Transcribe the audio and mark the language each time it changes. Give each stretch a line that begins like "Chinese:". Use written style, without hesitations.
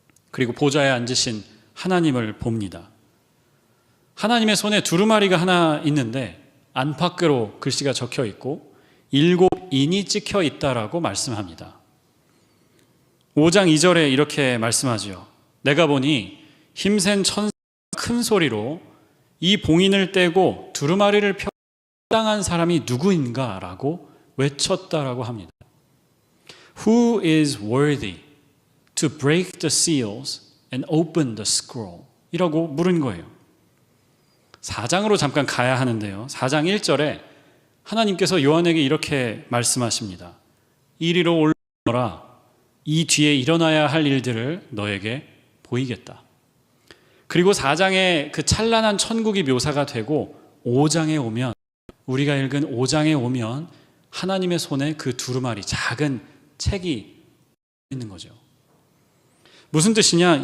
Korean: 그리고 보좌에 앉으신 하나님을 봅니다. 하나님의 손에 두루마리가 하나 있는데 안팎으로 글씨가 적혀 있고 7인이 찍혀 있다라고 말씀합니다. 5장 2절에 이렇게 말씀하죠. 내가 보니 힘센 천사가 큰 소리로 이 봉인을 떼고 두루마리를 펴 마땅한 사람이 누구인가? 라고 외쳤다라고 합니다.
English: Who is worthy to break the seals and open the scroll?
Korean: 이라고 물은 거예요. 4장으로 잠깐 가야 하는데요. 4장 1절에 하나님께서 요한에게 이렇게 말씀하십니다. 이리로 올라오너라. 이 뒤에 일어나야 할 일들을 너에게 보이겠다. 그리고 4장에 그 찬란한 천국이 묘사가 되고 5장에 오면, 우리가 읽은 5장에 오면 하나님의 손에 그 두루마리 작은 책이 있는 거죠. 무슨 뜻이냐?